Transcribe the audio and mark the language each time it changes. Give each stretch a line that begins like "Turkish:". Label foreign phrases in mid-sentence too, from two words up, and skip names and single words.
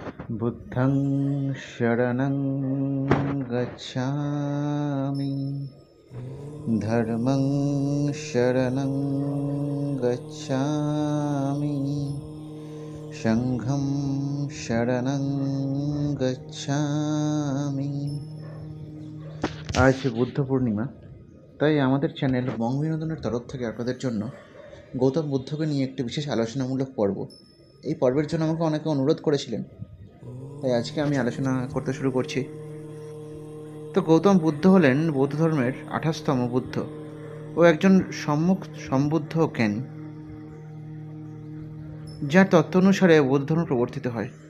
Pali: বুদ্ধং শরণং গচ্ছামি, ধর্মং শরণং গচ্ছামি, সংঘং শরণং গচ্ছামি।
Bangla: আজ বুদ্ধ পূর্ণিমা, তাই আমাদের চ্যানেল বং বিনোদনের তরফ থেকে আপনাদের জন্য গৌতম বুদ্ধকে নিয়ে একটি বিশেষ আলোচনামূলক পর্ব। এই পর্বের জন্য আমাকে অনেকে অনুরোধ করেছিলেন, তাই আজকে আমি আলোচনা করতে শুরু করছি। তো গৌতম বুদ্ধ হলেন বৌদ্ধ ধর্মের 28তম বুদ্ধ ও একজন সম্মুখ সম্বুদ্ধ জ্ঞানী, যার তত্ত্ব অনুসারে বৌদ্ধ ধর্ম প্রবর্তিত হয়।